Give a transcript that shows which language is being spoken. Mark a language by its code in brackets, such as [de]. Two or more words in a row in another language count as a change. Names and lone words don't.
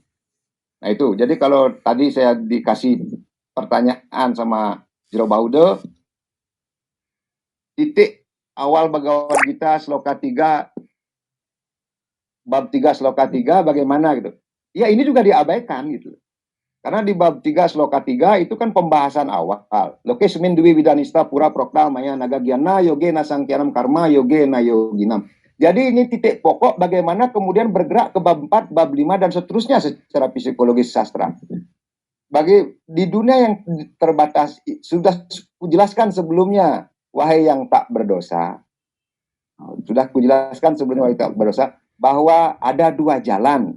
[id] Nah itu, jadi kalau tadi saya dikasih pertanyaan sama Jero Baude, titik awal Bhagavad Gita sloka 3, bab 3 sloka 3 bagaimana gitu. Ya ini juga diabaikan gitu. Karena di bab 3 sloka 3 itu kan pembahasan awal. [sa] Lokesmin dwi widanista pura prokta maya naga gyana yoge nasangkyanam karma yoge na yoginam. [id] Jadi ini titik pokok bagaimana kemudian bergerak ke bab 4, bab 5 dan seterusnya secara psikologis sastra. Di dunia yang terbatas sudah kujelaskan sebelumnya, wahai yang tak berdosa. Sudah kujelaskan sebelumnya wahai tak berdosa bahwa ada dua jalan.